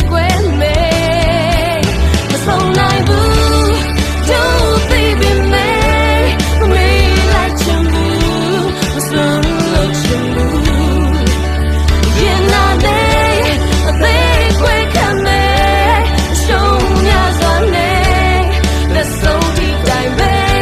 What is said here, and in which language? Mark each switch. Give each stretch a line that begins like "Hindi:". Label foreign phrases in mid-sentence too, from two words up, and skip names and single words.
Burmese: ကွယ်မယ်မဆုံးနိုင်ဘူး
English: Don't baby me
Burmese: မမေးလိုက်ချင်ဘူးမဆုံးလို့ချင်ဘူးရင်နာနေအသေးခွဲခံမယ်ရှုံးရစွာနေလက်ဆုံးဒီတိုင်းပဲ